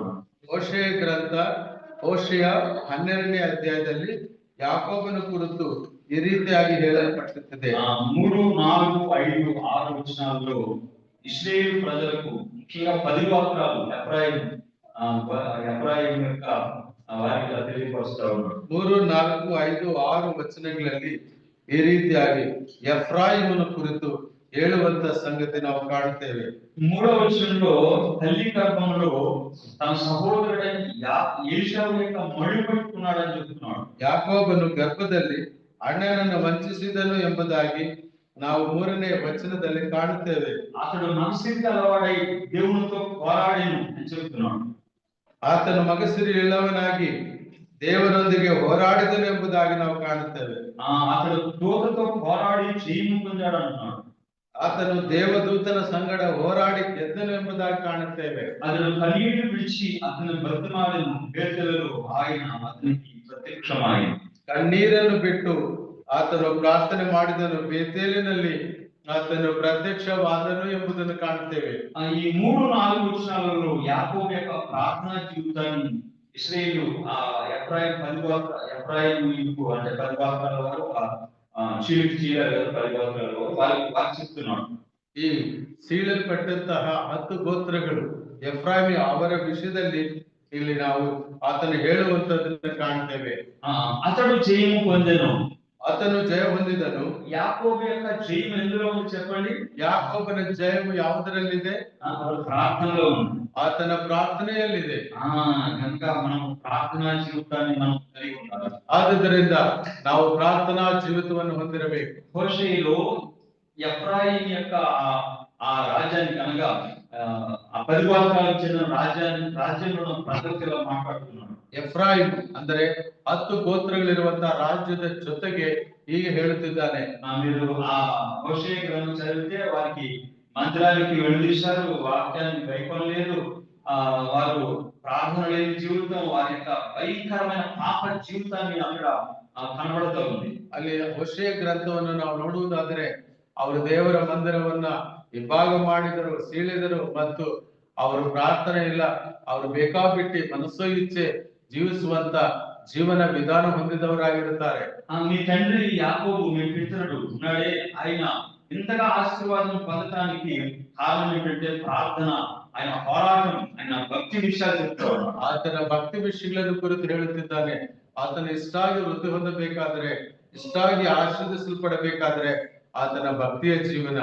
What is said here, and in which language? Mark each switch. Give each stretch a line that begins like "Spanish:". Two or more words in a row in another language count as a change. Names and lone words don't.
Kannada: ಹೋಷೇಯ ಗ್ರಂಥ ಹೋಷೇಯ 12ನೇ ಅಧ್ಯಾಯದಲ್ಲಿ ಯಾಕೋಬನ ಕುರಿತು ಈ ರೀತಿಯಾಗಿ ಹೇಳಲ್ಪಟ್ಟಿದೆ.
Telugu: 3, 4, 5, 6 ವಚನಾల్లో ఇశ్రాయేలు ప్రజలకు ముఖ్యంగా 10 గోత్రాలు ఎఫ్రాయిం యొక్క వారికి తెలియపరుస్ತಾ ఉన్నాడు.
Kannada: 3, 4, 5, 6 ವಚನಗಳಲ್ಲಿ ಈ ರೀತಿಯಾಗಿ ಎಫ್ರಾಯಿಮನ ಕುರಿತು ಹೇಳುವಂತ ಸಂಗತಿ ನಾವು ಕಾಣುತ್ತೇವೆ.
Telugu: 3వ వచనంలో తల్లి గర్భంలో తన సహోదరుడైన ఏశావు యొక్క మడి పట్టుకున్నాడని చెప్తున్నాడు.
Kannada: ಯಾಕೋಬನು ಗರ್ಭದಲ್ಲಿ ಅಣ್ಣನನ್ನು ವಂಚಿಸಿದನು ಎಂಬುದಾಗಿ ನಾವು 3ನೇ ವಚನದಲ್ಲಿ ಕಾಣುತ್ತೇವೆ.
Telugu: అతడు మనసికి అలవాడై దేవునితో పోరాడెను అని చెప్తున్నాడు.
Kannada: ಆತನು ಮಗಸಿರಿಲ್ಲವನಾಗಿ ದೇವರೊಂದಿಗೆ ಹೋರಾಡಿದನು ಎಂಬುದಾಗಿ ನಾವು ಕಾಣುತ್ತೇವೆ.
Telugu: అతడు దూతతో పోరాడి జయము పొందాడు అంటున్నాడు.
Kannada: ಆತನು ದೇವದೂತನ ಸಂಗಡ ಹೋರಾಡಿ ಗೆದ್ದನು ಎಂಬುದಾಗಿ ಕಾಣುತ್ತೇವೆ.
Telugu: అతడు కన్నీళ్లు విడిచి అతని బ్రతిమాలిన ಬೇತೇಲಲು ఆయన అతనికి ప్రత్యక్షమాయను.
Kannada: ಕಣ್ಣೀರನ್ನು ಬಿಟ್ಟು ಆತನು ಪ್ರಾರ್ಥನೆ ಮಾಡಿದನು, ಬೇತೇಲಿನಲ್ಲಿ ಆತನು ಪ್ರತ್ಯಕ್ಷವಾದನು ಎಂಬುದನ್ನು ಕಾಣುತ್ತೇವೆ.
Telugu: ఈ 3-4 వచనాలలో యాకోబు యొక్క ప్రార్థనా జీవితాన్ని ఇశ్రాయేలు ఎఫ్రాయిం 10 అంటే 10 గోత్రాల వారు చీలికి చీలారు కదా, 10 గోత్రాల వారు చెప్తున్నాడు.
Kannada: ಈ ಸೀಳಲ್ಪಟ್ಟಂತಹ 10 ಗೋತ್ರಗಳು ಎಫ್ರಾಯಿಮ್ ಅವರ ವಿಷಯದಲ್ಲಿ ಇಲ್ಲಿ ನಾವು ಆತನು ಹೇಳುವಂತದನ್ನು ಕಾಣ್ತೇವೆ.
Telugu: అతడు జయము పొందెను.
Kannada: ಆತನು ಜಯ ಹೊಂದಿದನು.
Telugu: యాకోబు యొక్క జయం ఎందులో ఉంది చెప్పండి?
Kannada: ಯಾಕೋಬನ ಜಯವು ಯಾವುದರಲ್ಲಿದೆ?
Telugu: ప్రార్థనలో ఉంది.
Kannada: ಆತನ ಪ್ರಾರ್ಥನೆಯಲ್ಲಿದೆ.
Telugu: కనుక మనం ప్రార్థనా జీవితాన్ని మనం కలిగి ఉండాలి.
Kannada: ಆದುದರಿಂದ ನಾವು ಪ್ರಾರ್ಥನಾ ಜೀವಿತವನ್ನು ಹೊಂದಿರಬೇಕು.
Telugu: హోషేలో ఎఫ్రాయిం యొక్క ఆ రాజ్యానికి అనగా ఆ 10 గోత్రాలకు చెందిన రాజ్యంలో ప్రజలతో ఇలా మాట్లాడుతున్నాడు.
Kannada: ಎಫ್ರಾಯಿಮ್ ಅಂದರೆ 10 ಗೋತ್ರಗಳಿರುವಂತಹ ರಾಜ್ಯದ ಜೊತೆಗೆ ಹೀಗೆ ಹೇಳುತ್ತಿದ್ದಾನೆ.
Telugu: మీరు ఆ హోషే గ్రంథం చదివితే వారికి మందిరానికి వెళ్ళిశారు, వాక్యాన్ని గైకొనలేదు, వారు ప్రార్థన లేని జీవితం, వారి యొక్క భయంకరమైన పాప జీవితాన్ని అక్కడ కనబడుతూ ఉంది.
Kannada: ಅಲ್ಲಿ ಹೋಶೇ ಗ್ರಂಥವನ್ನು ನಾವು ನೋಡುವುದಾದರೆ ಅವರು ದೇವರ ಮಂದಿರವನ್ನ ವಿಭಾಗ ಮಾಡಿದರು, ಸೀಳಿದರು ಮತ್ತು ಅವರು ಪ್ರಾರ್ಥನೆ ಇಲ್ಲ, ಅವರು ಬೇಕಾಬಿಟ್ಟಿ ಮನಸ್ಸು ಇಚ್ಛೆ ಜೀವಿಸುವಂತ ಜೀವನ ವಿಧಾನ ಹೊಂದಿದವರಾಗಿರುತ್ತಾರೆ.
Telugu: మీ తండ్రి యాకోబు మీ పితరుడు ఉన్నాడే, ఆయన ఇంతగా ఆశీర్వాదం పొందడానికి కారణం ఏంటంటే ప్రార్థన, ఆయన పోరాటం, ఆయన భక్తి విషయాలు చెప్తాడు.
Kannada: ಆತನ ಭಕ್ತಿ ವಿಷಯಗಳನ್ನು ಕುರಿತು ಹೇಳುತ್ತಿದ್ದಾನೆ. ಆತನ ಇಷ್ಟಾಗಿ ವೃದ್ಧಿ ಹೊಂದಬೇಕಾದ್ರೆ, ಇಷ್ಟಾಗಿ ಆಶೀರ್ವದಿಸಲ್ಪಡಬೇಕಾದ್ರೆ ಆತನ ಭಕ್ತಿಯ ಜೀವನ